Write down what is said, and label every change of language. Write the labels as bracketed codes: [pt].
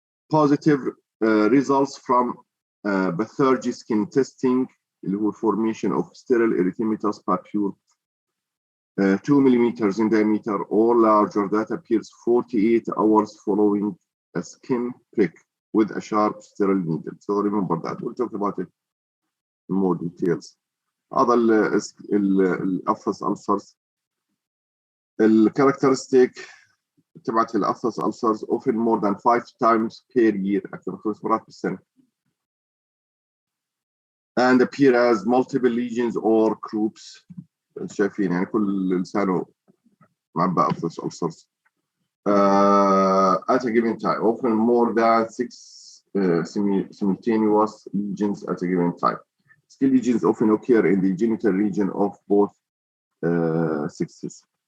[en] Positive results from Pathergy skin testing اللي هو formation of sterile erythematous papule 2 millimeters in diameter or larger that appears 48 hours following a skin prick with a sharp sterile needle. So remember that. We'll talk about it in more details. [ar] هذا الأفس ulcers. [en] الكاركترستيك تبعت الأفس ulcers often more than 5 times per year أكثر من 5 مرات بالسنة. And appear as multiple lesions or groups. [ar] شايفين يعني كل لسانه معبى أفس ulcers. [en] At a given time, often more than 6 simultaneous lesions at a given time. Skin lesions often occur in the genital region of both sexes.